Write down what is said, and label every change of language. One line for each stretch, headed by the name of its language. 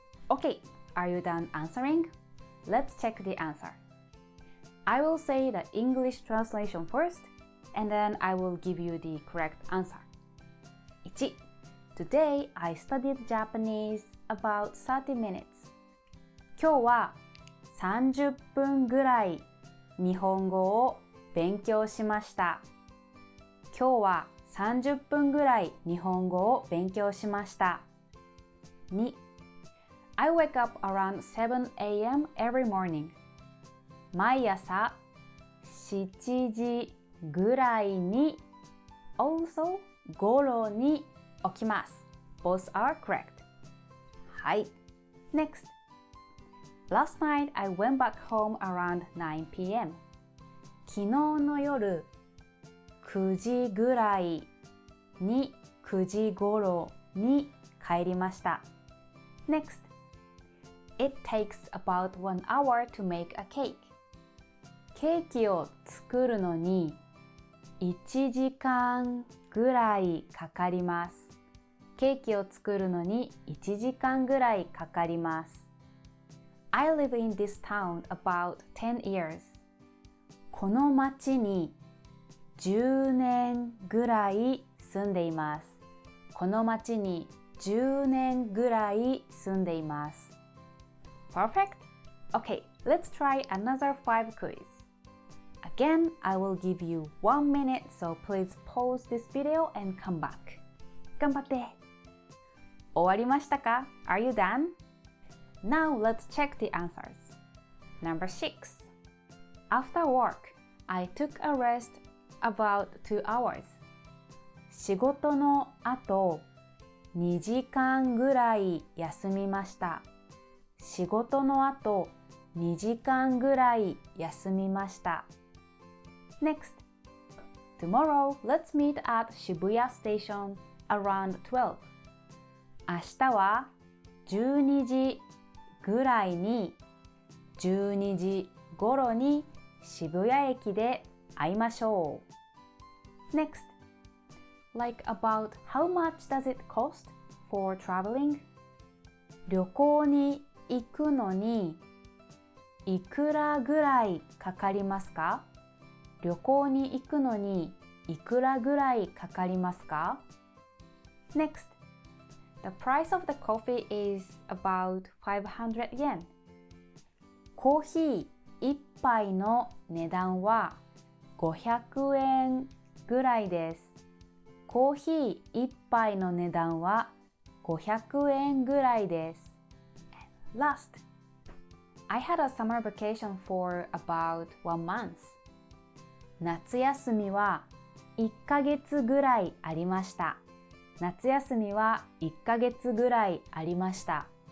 English: Okay, are you done answering? Let's check the answer. I will say the English translation first, and then I will give you the correct answer. 1. Today I studied Japanese about 30 minutes.
Japanese: 今日は30分ぐらい日本語を勉強しました。今日は30分ぐらい日本語を勉強しました。
English: 2. I wake up around 7 a.m. every morning.
Japanese: 毎朝7時ぐらいに also 頃に起きます。
English: Both are correct. はい。Next. Last night I went back home around 9 p.m.
Japanese: 昨日の夜9時ぐらいに9時頃に帰りました。
English: Next. It takes about 1 hour to make a cake.
Japanese: ケーキを作るのに1時間ぐらいかかります。ケーキを作るのに1時間ぐらいかかります。
English: I live in this town about 10 years.
Japanese: この町に10年ぐらい住んでいます。この町に10年ぐらい住んでいます。
English: Perfect? Okay, let's try another 5 quiz. Again, I will give you 1 minute, so please pause this video and come back.
Japanese: 頑張って。終わりましたか?
English: Are you done? Now let's check the answers. Number 6. After work, I took a rest about 2 hours.
Japanese: 仕事の後、2時間ぐらい休みました。仕事の後、2時間ぐらい休みました。
English: Next. Tomorrow, let's meet at Shibuya Station around 12.
Japanese: 明日は12時ぐらいに12時頃に渋谷駅で会いましょう。
English: Next. Like about how much does it cost for traveling?
Japanese: 旅行に行くのにいくらぐらいかかりますか？旅行に行くのにいくらぐらいかかりますか？
English: Next. The price of the coffee is about 500 yen.
Japanese: コーヒー一杯の値段は500円ぐらいです。コーヒー一杯の値段は500円ぐらいです。
English: Last. I had a summer vacation for about 1 month.
Japanese: 夏休みは1ヶ月ぐらいありました。夏休みは1ヶ月ぐらいありました。